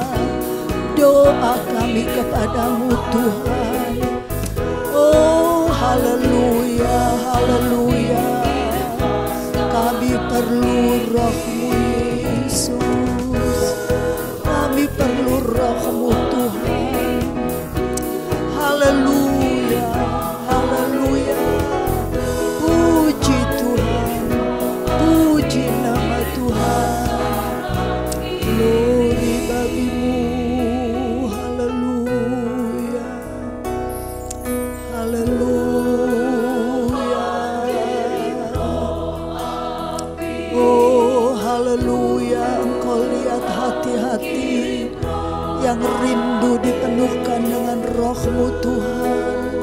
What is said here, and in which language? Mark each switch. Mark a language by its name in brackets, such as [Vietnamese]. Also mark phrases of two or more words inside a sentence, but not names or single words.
[Indonesian] Doa kami kepadamu Tuhan. Oh haleluya. perlu roh-Mu Yesus. Kami perlu roh-Mu Tuhan. Haleluya, haleluya. Puji Tuhan, puji nama Tuhan. Glory bagi-Mu. Haleluya, haleluya. Oh haleluya, Engkau lihat hati-hati yang rindu dipenuhkan dengan roh-Mu Tuhan.